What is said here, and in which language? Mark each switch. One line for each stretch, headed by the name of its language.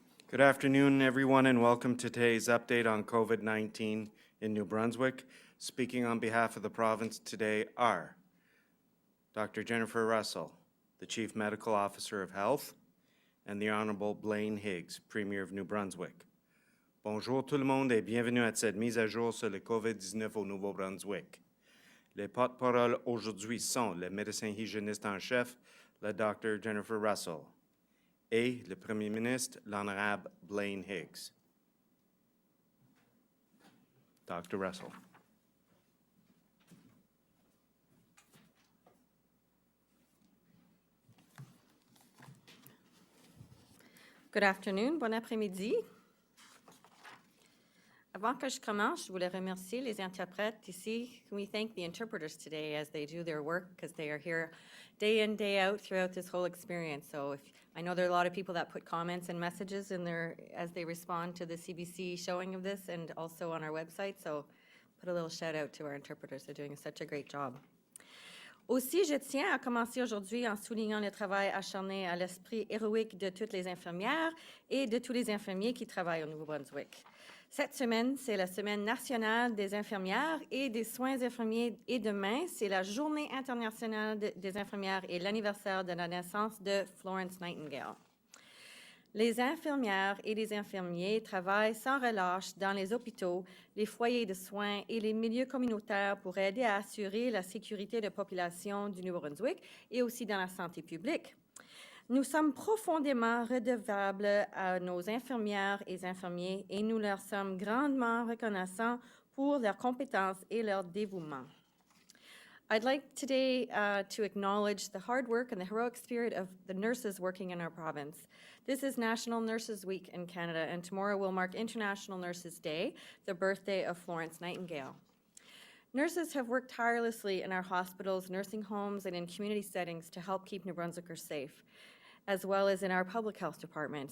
English: Good afternoon, everyone, and welcome to today's update on COVID-19 in New Brunswick. Speaking on behalf of the province today are Dr. Jennifer Russell, the Chief Medical Officer of Health, and the Honorable Blaine Higgs, Premier of New Brunswick.
French: Bonjour tout le monde et bienvenue à cette mise à jour sur le COVID-19 au Nouveau-Brunswick. Les porte-paroles aujourd'hui sont le médecin hygiéniste en chef, le Dr. Jennifer Russell, et le Premier ministre, l'Honorable Blaine Higgs.
English: Dr. Russell. Good afternoon,
French: bon après-midi. Avant que je commence, je voulais remercier les interprètes ici.
English: We thank the interpreters today as they do their work because they are here day in, day out throughout this whole experience. So I know there are a lot of people that put comments and messages in there as they respond to the CBC showing of this and also on our website. So put a little shout out to our interpreters. They're doing such a great job.
French: Aussi, je tiens à commencer aujourd'hui en soulignant le travail acharné à l'esprit héroïque de toutes les infirmières et de tous les infirmiers qui travaillent au Nouveau-Brunswick. Cette semaine, c'est la Semaine nationale des infirmières et des soins infirmiers et demain, c'est la Journée internationale des infirmières et l'anniversaire de la naissance de Florence Nightingale. Les infirmières et les infirmiers travaillent sans relâche dans les hôpitaux, les foyers de soins et les milieux communautaires pour aider à assurer la sécurité de la population du Nouveau-Brunswick et aussi dans la santé publique. Nous sommes profondément redevables à nos infirmières et infirmiers et nous leur sommes grandement reconnaissants pour leurs compétences et leur dévouement.
English: I'd like today to acknowledge the hard work and the heroic spirit of the nurses working in our province. This is National Nurses Week in Canada, and tomorrow will mark International Nurses Day, the birthday of Florence Nightingale. Nurses have worked tirelessly in our hospitals, nursing homes, and in community settings to help keep New Brunswickers safe, as well as in our public health department.